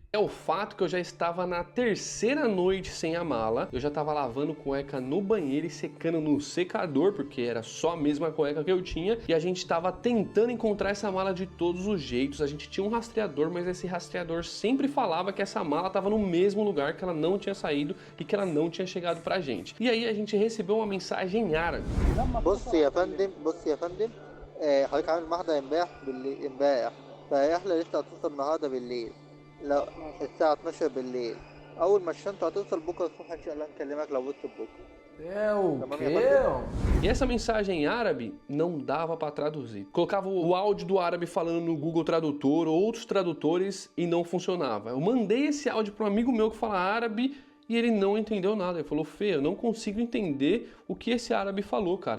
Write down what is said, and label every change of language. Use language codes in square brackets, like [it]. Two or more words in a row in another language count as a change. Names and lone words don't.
[pt] É o fato que eu já estava na terceira noite sem a mala, eu já estava lavando cueca no banheiro e secando no secador, porque era só a mesma cueca que eu tinha, e a gente estava tentando encontrar essa mala de todos os jeitos. A gente tinha um rastreador, mas esse rastreador sempre falava que essa mala estava no mesmo lugar, que ela não tinha saído e que ela não tinha chegado pra gente. E aí a gente recebeu uma mensagem em árabe. [ar] بص يا فندم حضرتك عامل محضر امبارح فاحنا لسه هتصل النهارده بالليل لا الساعة 12 بالليل أول ما الشنطة هتوصل بكرة الصبح إن شاء الله نكلمك لو وصلت بكرة. [pt] É o quê? E essa mensagem em árabe não dava para traduzir. Colocava o áudio do árabe falando no Google Tradutor ou outros tradutores e não funcionava. Eu mandei esse áudio para um amigo meu que fala árabe e ele não entendeu nada. Ele falou: Fê, eu não consigo entender o que esse árabe falou, cara.